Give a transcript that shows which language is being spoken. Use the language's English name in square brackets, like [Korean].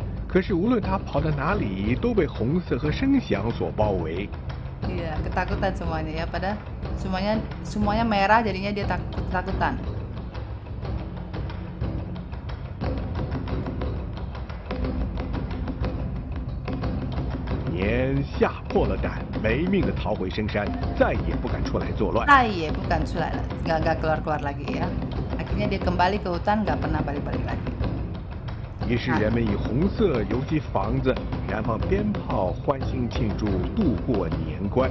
[Chinese] 可是无论他跑到哪里，都被红色和声响所包围。 [Indonesian] Iya, ketakutan semuanya ya, pada semuanya merah jadinya dia ketakutan. [Chinese] 年吓破了胆，没命的逃回深山，再也不敢出来作乱。 [Indonesian] Iya, bukan sulala, nggak keluar-keluar lagi ya. Akhirnya dia kembali ke hutan, nggak pernah balik-balik lagi. [Chinese] 于是人们以红色油漆房子，燃放鞭炮，欢庆庆祝度过年关。